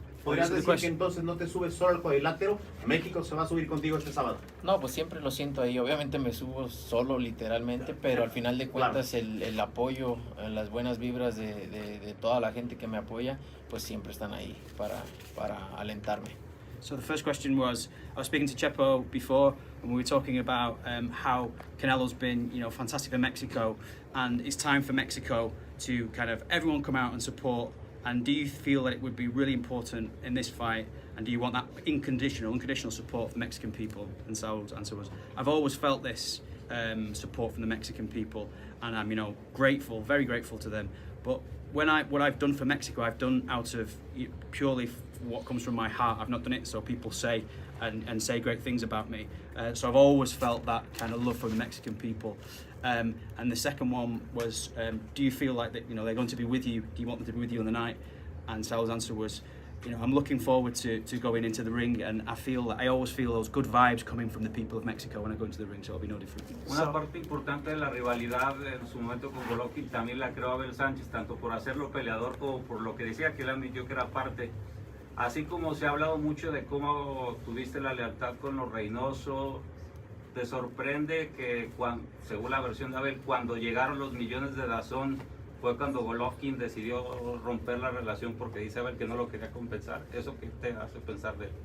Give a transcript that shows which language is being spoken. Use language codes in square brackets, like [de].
[es] ¿Podrías decir que entonces no te subes solo al cuadrilátero? México se va a subir contigo este sábado. No, pues siempre lo siento ahí. Obviamente me subo solo, literalmente, pero al final de cuentas el apoyo, las buenas vibras de toda la gente que me apoya, pues siempre están ahí para alentarme. [en] So the first question was, I was speaking to Chepo before, and we were talking about how Canelo's been, fantastic for Mexico, and it's time for Mexico to kind of everyone come out and support. And do you feel that it would be really important in this fight, and do you want that unconditional support from Mexican people? And so was. I've always felt this support from the Mexican people, and I'm grateful, very grateful to them. But what I've done for Mexico, I've done out of purely what comes from my heart. I've not done it so people say and say great things about me. So I've always felt that kind of love for the Mexican people. And the second one was, do you feel like that they're going to be with you? Do you want them to be with you on the night? And Sal's answer was, I'm looking forward to going into the ring, and I always feel those good vibes coming from the people of Mexico when I go into the ring, so it'll be no different. [es] Una parte importante de la rivalidad en su momento con Golovkin también la creó Abel Sánchez, tanto por hacerlo peleador como por lo que decía que él admitió que era parte. Así como se ha hablado mucho de cómo tuviste la lealtad con los Reynoso, ¿te sorprende que, según la versión de Abel, cuando llegaron los millones de DAZN, fue cuando Golovkin decidió romper la relación porque dice Abel que no lo quería compensar? ¿Eso qué te hace pensar de él?